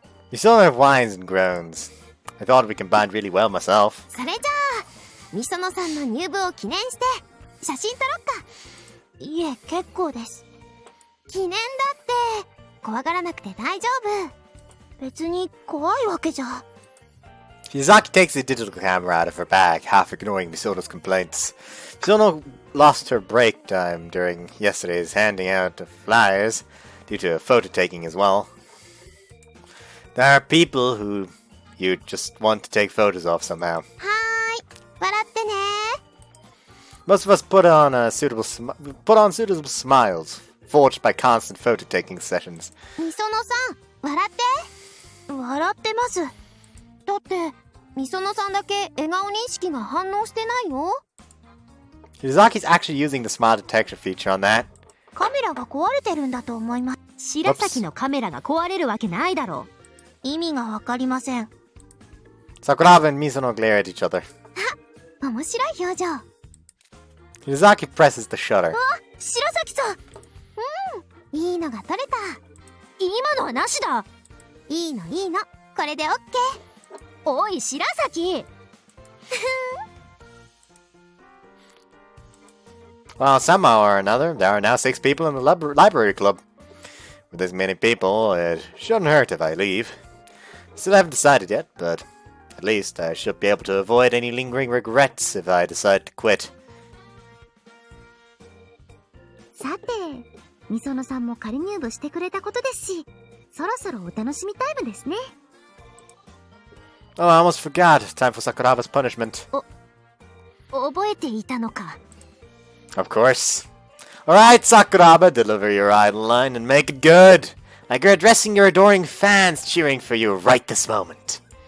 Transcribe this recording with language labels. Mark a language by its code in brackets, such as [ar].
[en] You still have whines and groans. I thought we combined really well myself. [ja] それじゃあ、みそのさんの入部を記念して写真撮ろっか。いえ、結構です。記念だって怖がらなくて大丈夫。別に怖いわけじゃ。 [en] Shizaki takes the digital camera out of her bag, half ignoring Misono's complaints. Misono lost her break time during yesterday's handing out of flyers due to photo taking as well. There are people who you just want to take photos of somehow. [ja] はーい、笑ってね。 [en] Most of us put on suitable smiles, forged by constant photo taking sessions. [ja] みそのさん、笑って。笑ってます。だってみそのさんだけ笑顔認識が反応してないよ。 [en] Shizaki's actually using the smile detection feature on that. [ja] カメラが壊れてるんだと思います。白崎のカメラが壊れるわけないだろう。意味がわかりません。 Sakuraba and Misono glare at each other. あ、面白い表情。 Shizaki presses the shutter. あ、白崎さん。いいのが撮れた。今のはなしだ。いいの。これでオッケー。 おい、白崎。 [en] Well, somehow or another, there are now 6 people in the library club. With this many people, it shouldn't hurt if I leave. Still haven't decided yet, but at least I should be able to avoid any lingering regrets if I decide to quit. [ja] さて、みそのさんも仮入部してくれたことですし、そろそろお楽しみタイムですね。 [en] Oh, I almost forgot. Time for Sakuraba's punishment. [ja] 覚えていたのか。 [en] Of course. Alright, Sakuraba, deliver your idol line and make it good. Like you're addressing your adoring fans cheering for you right this moment.